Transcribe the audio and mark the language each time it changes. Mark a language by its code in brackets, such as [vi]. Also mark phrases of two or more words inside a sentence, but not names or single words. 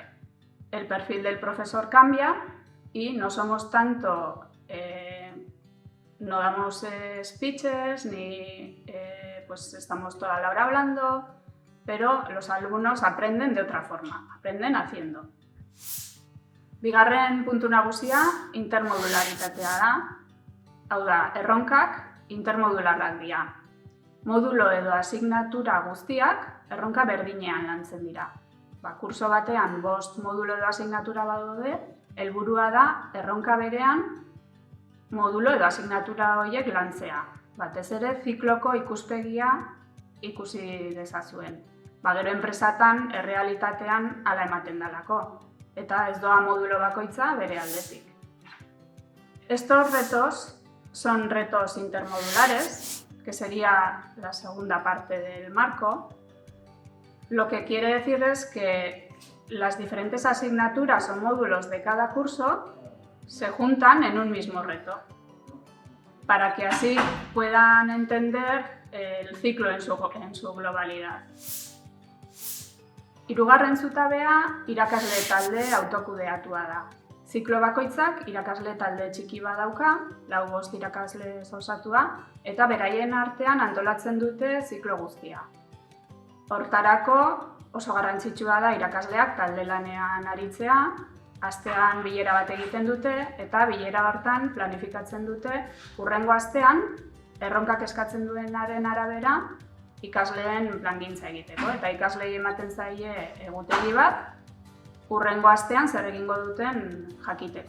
[es] El perfil del profesor cambia y no somos tanto, no damos speeches ni pues estamos toda la hora hablando, pero los alumnos aprenden de otra forma, aprenden haciendo. [eu] Bigarren puntu nagusia intermodularitatea da. Hau da, erronkak intermodularrak dira. Modulo edo asignatura guztiak erronka berdinean lantzen dira. Kurso batean 5 modulo edo asignatura badaude, helburua da erronka berean modulo edo asignatura horiek lantzea. Batez ere zikloko ikuspegia ikusi dezazuen. Gero enpresatan, errealitatean hala ematen dalako. Eta ez doa modulo bakoitza bere aldetik. [es] Estos retos son retos intermodulares, que sería la segunda parte del marco. Lo que quiere decir es que las diferentes asignaturas o módulos de cada curso se juntan en un mismo reto, para que así puedan entender el ciclo en su globalidad. [eu] Hirugarren zutabea irakasle talde autokudeatua da. Ziklo bakoitzak irakasle talde txiki bat dauka, 4-5 irakasle osatua, eta beraien artean antolatzen dute ziklo guztia. Hortarako oso garrantzitsua da irakasleak talde lanean aritzea, astean bilera bat egiten dute eta bilera hortan planifikatzen dute hurrengo astean erronkak eskatzen duenaren arabera ikasleen plangintza egiteko eta ikaslei ematen zaie egutegi bat hurrengo astean zer egingo duten jakiteko.